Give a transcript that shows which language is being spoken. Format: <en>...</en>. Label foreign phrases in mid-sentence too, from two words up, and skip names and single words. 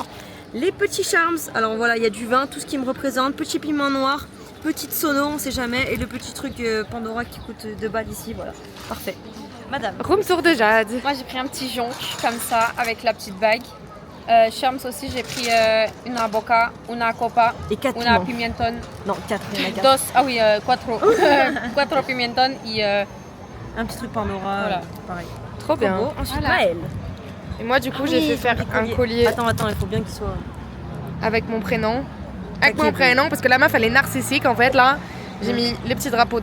<fr>Les petits charms, alors voilà, il y a du vin, tout ce qui me représente, petit piment noir, petite sono, on sait jamais, et le petit truc Pandora qui coûte 2 balles ici, voilà, parfait. Madame.</fr> <en>Room tour</en> <fr>de Jade. Moi j'ai pris un petit jonc comme ça avec la petite bague. Charms aussi, j'ai pris</fr> <es>una boca, una copa,</es> <fr>Et 4</fr> <es>una pimenton,</es> <fr>Non, 4, il y en a 4. dos, ah oui,</fr> <es>cuatro, cuatro pimenton et</es> <fr>Un petit truc Pandora, Voilà. pareil. Trop bien. Beau. Ensuite, Voilà. Maëlle. Et moi, du coup, j'ai fait faire un collier Attends, il faut bien qu'il soit... avec mon prénom. Avec Ok, mon prénom, parce que la meuf, elle est narcissique en fait, là. J'ai mis les petits drapeaux de</fr>